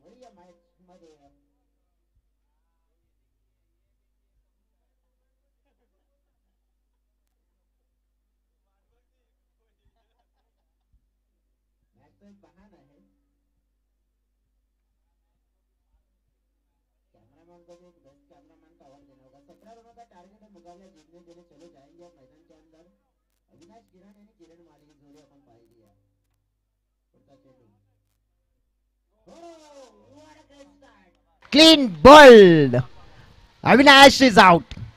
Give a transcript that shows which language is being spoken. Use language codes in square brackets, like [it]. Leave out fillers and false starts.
[mr] वरी या मॅच मध्ये मॅच बहान आहे. [hi] कैमरामैन को भी बेस्ट कैमरामैन का अवार्ड देना होगा. 17 रनों का टारगेट है. मुकाबला जीतने के लिए चले जाएंगे अब मैदान के अंदर. [mr] अविनाश किरण आणि किरण माली ही जोडी आपण पाहिली आहे. पुढचा चेंडू clean bold. [en] Avinash is out.